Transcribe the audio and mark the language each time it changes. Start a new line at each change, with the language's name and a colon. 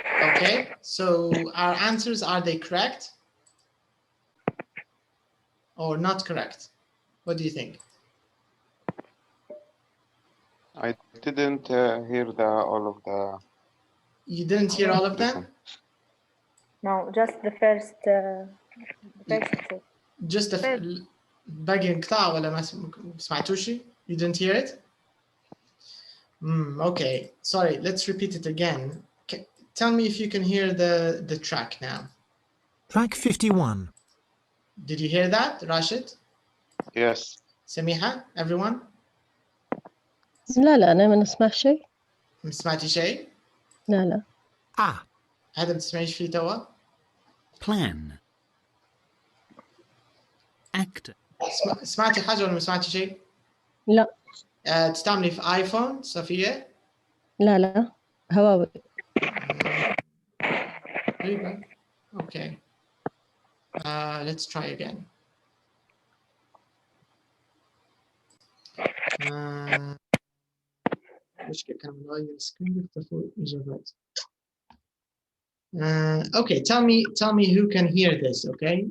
English: Okay, so our answers, are they correct or not correct? What do you think? I didn't hear all of the. You didn't hear all of them? Listen. No, just the first two. Just the
Arabic: باقي انقطاع ولا ما سمعتوا شيء?
English: You didn't hear it? Okay, sorry, let's repeat it again. Tell me if you can hear the track now. Track 51. Did you hear that, Rashid? Yes. سميحة, everyone?
Arabic: لا أنا ما نسمع شيء. ما سمعتي شيء؟ لا. هذا ما تسمعيش فيه توا؟
English: Plan. Actor.
Arabic: سمعتي حاجة ولا ما سمعتي شيء؟ لا. تستعملي في آيفون صفية؟ لا هواوي. تقريبا.
English: Okay. Let's try again.
Arabic: مشكلة كان مغير السكرين اختفوا الإجابات.
English: Okay, tell me who can hear this, okay?